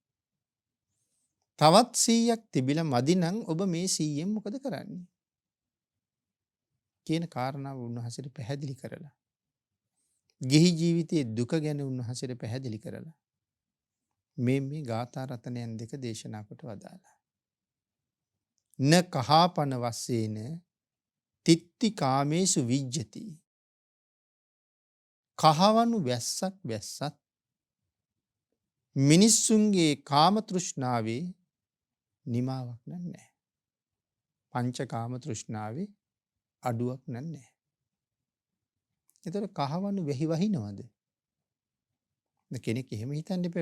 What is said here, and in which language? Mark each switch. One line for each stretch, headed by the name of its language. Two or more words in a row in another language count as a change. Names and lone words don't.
Sinhala: තවත් 100ක් තිබිලා මදි නම් ඔබ මේ 100ෙන් මොකද කරන්නේ? කියන කාරණාව උන්වහන්සේට පැහැදිලි කරලා. ගිහි ජීවිතයේ දුක ගැන උන්වහන්සේට පැහැදිලි කරලා. මේ ගාථා රතනයන් දෙක දේශනා කොට වදාළා.
Pali: න කහාපන වස්සේන තිත්ති කාමේසු විජ්ජති.
Sinhala: කහවණු වැස්සක් වැස්සත් මිනිස්සුන්ගේ කාම තෘෂ්ණාවේ නිමාවක් නැහැ. පංච කාම තෘෂ්ණාවේ අඩුවක් නැහැ. එතකොට කහවණු වෙහි වහිනවද? කෙනෙක් එහෙම හිතන්න එපා.